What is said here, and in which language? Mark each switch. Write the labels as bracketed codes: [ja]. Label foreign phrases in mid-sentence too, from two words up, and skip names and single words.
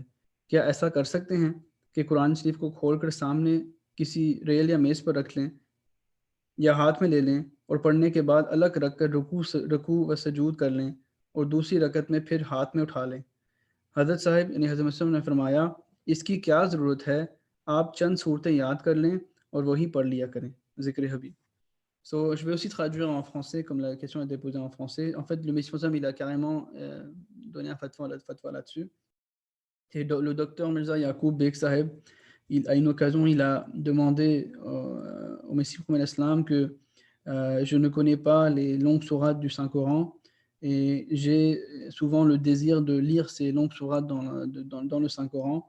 [ur] کیا ایسا کر سکتے ہیں کہ قرآن شریف کو کھول کر سامنے کسی رحل یا میز پر رکھ لیں یا ہاتھ میں لے لیں اور پڑھنے کے بعد الگ رکھ کر رکوع و سجود کر لیں اور دوسری رکعت میں پھر ہاتھ میں اٹھا لیں. حضرت صاحب یعنی حضرت مسیح نے فرمایا، اس کی کیا ضرورت ہے، آپ چند سورتیں یاد کر لیں اور وہی پڑھ لیا کریں. ذکر حبیب. [fr] So, je vais aussi traduire en français, comme la question est déposée en français. En fait, le Messie il a carrément donné un fatwa là-dessus. Et le docteur Mirza Yacoub Bek Saheb, à une occasion, il a demandé au Messie Islam que je ne connais pas les longues sourates du Saint-Coran et j'ai souvent le désir de lire ces longues sourates dans le Saint-Coran.